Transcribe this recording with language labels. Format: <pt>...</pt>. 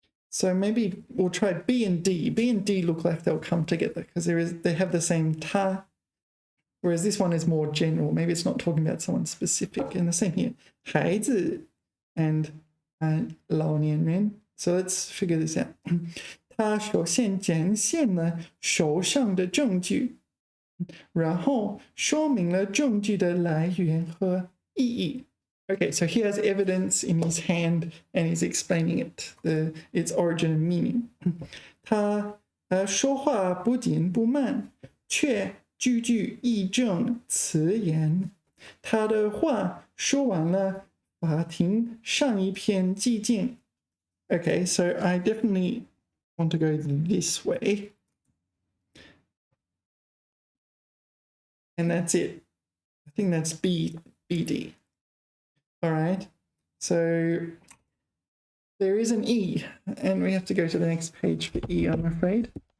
<en>So maybe we'll try B and D. B and D look like they'll come together because they have the same ta, whereas this one is more general. Maybe it's not talking about someone specific. And the same here, 孩子 and 老年人. So let's figure this out.</en> <zh>他首先展现了手上的证据，然后说明了证据的来源和意义。 Okay, so he has evidence in his hand and he's explaining it, its origin and meaning. 他说话不紧不慢，却句句义正辞严。他的话说完了，法庭上一片寂静。</zh> <en>Okay, so I definitely want to go this way. And that's it. I think that's BD. All right, so there is an E, and we have to go to the next page for E, I'm afraid.</en>